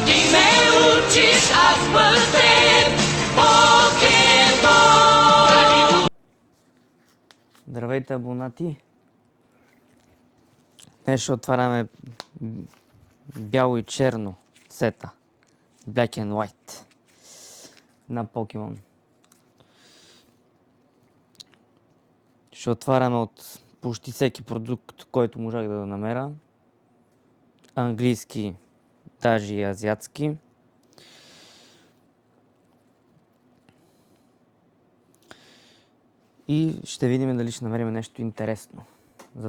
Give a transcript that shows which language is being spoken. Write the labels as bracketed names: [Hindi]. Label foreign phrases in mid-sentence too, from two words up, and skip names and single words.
[Bulgarian] Ти ме учиш, аз път теб. Покемон. Здравейте, абонати! Днес ще отваряме бяло и черно сета. Black and White на Pokemon. Ще отваряме от почти всеки продукт, който можах да намеря. Английски, даже и азиатски. И ще видим дали ще намерим нещо интересно.